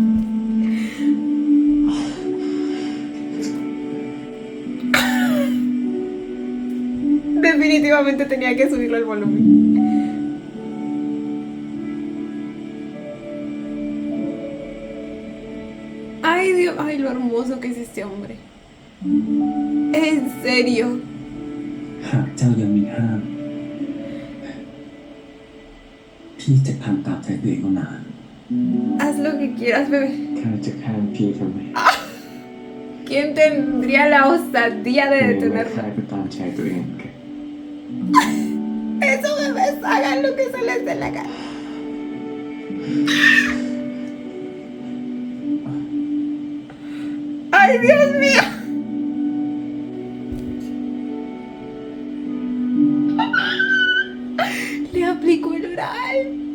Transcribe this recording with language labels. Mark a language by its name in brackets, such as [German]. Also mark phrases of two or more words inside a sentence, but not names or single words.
[Spanish] Definitivamente tenía que subirle el volumen. Ay, Dios, ay, lo hermoso que es este hombre. En serio. [Thai] หากเจ้ายังมีห้ามพี่จะทำตามใจตัวเองก็นาน [Spanish] Haz lo que quieras, bebé. [Thai] ข้าจะข้ามพี่ทำไม [Spanish] ¿Quién tendría la osadía de [Thai] ข้า [Spanish] detenerme? [Thai] ไปตามใจตัวเองกัน [Spanish] Eso, bebés, hagan lo que se les dé la gana. ¡Ay, Dios mío! Le aplicó el oral.